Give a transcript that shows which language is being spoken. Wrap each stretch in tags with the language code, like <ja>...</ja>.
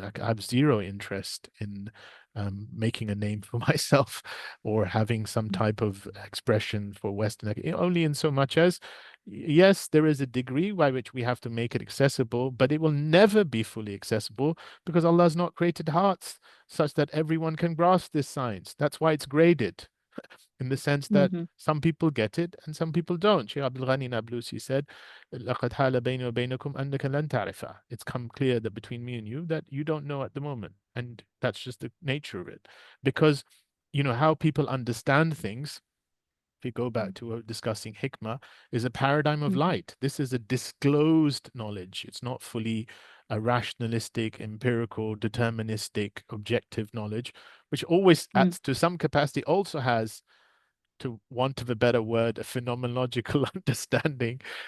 <en>I have zero interest in making a name for myself or having some type of expression for Western, only in so much as, yes, there is a degree by which we have to make it accessible, but it will never be fully accessible, because Allah has not created hearts such that everyone can grasp this science. That's why it's graded. in the sense that some people get it and some people don't. Shaykh Abdul Ghani Nablusi said,</en> <ar>لَقَدْ حَالَ بَيْنِي وَبَيْنَكُمْ أَنَّكَ لَن تَعْرِفَ.</ar> <en>It's come clear that between me and you that you don't know at the moment. And that's just the nature of it. Because, you know, how people understand things, if we go back to discussing hikmah, is a paradigm of light. This is a disclosed knowledge. It's not fully a rationalistic, empirical, deterministic, objective knowledge, which always, to some capacity, also has, to want of a better word, a phenomenological understanding.</en>